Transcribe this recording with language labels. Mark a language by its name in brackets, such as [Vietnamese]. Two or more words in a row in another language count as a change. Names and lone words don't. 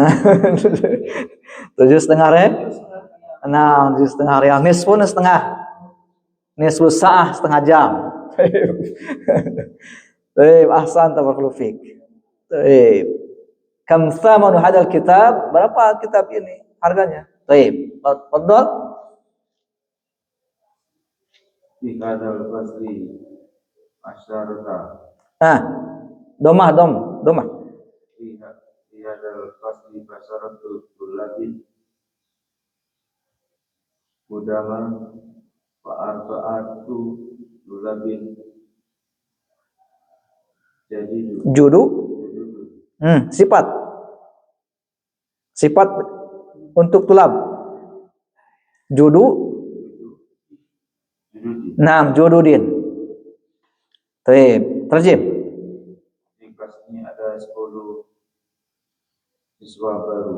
[Indonesian] 7,5 riyal. Nah, 7,5 riyal. Nisfun setengah. [Arabic] نصف ساعة [Indonesian] setengah jam. Baik, [Arabic] أحسن تبارك الله فيك. [Indonesian] Baik. [Arabic] كم ثمن هذا الكتاب? [Indonesian] Berapa kitab ini harganya? Baik. [Arabic] Fadhal. في هذا الفصل عشرة. [Indonesian] Nah, domah. [Arabic] في هذا الفصل عشرة طلاب قدماء وأربعة طلاب جدد [Indonesian] Judu. Sifat untuk tulab. [Arabic] جدد. نعم، جددٍ. [Indonesian] Baik, terjem. di kelas ini ada 10 siswa baru.